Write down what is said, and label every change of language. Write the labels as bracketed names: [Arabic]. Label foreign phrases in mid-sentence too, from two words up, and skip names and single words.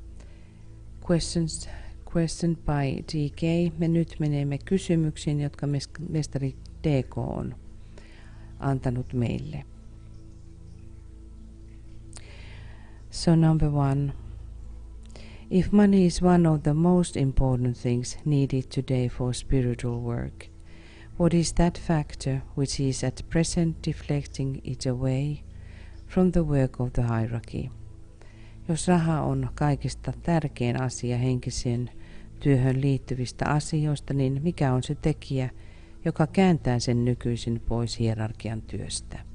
[English] Questioned by DK. [Finnish] Me nyt menemme kysymyksiin, jotka mestari DK on antanut meille. [English] So number 1. If money is one of the most important things needed today for spiritual work, what is that factor which is at present deflecting it away from the work of the hierarchy? [Finnish] Jos raha on kaikista tärkein asia henkiseen työhön liittyvistä asioista, niin mikä on se tekijä, joka kääntää sen nykyisin pois hierarkian työstä?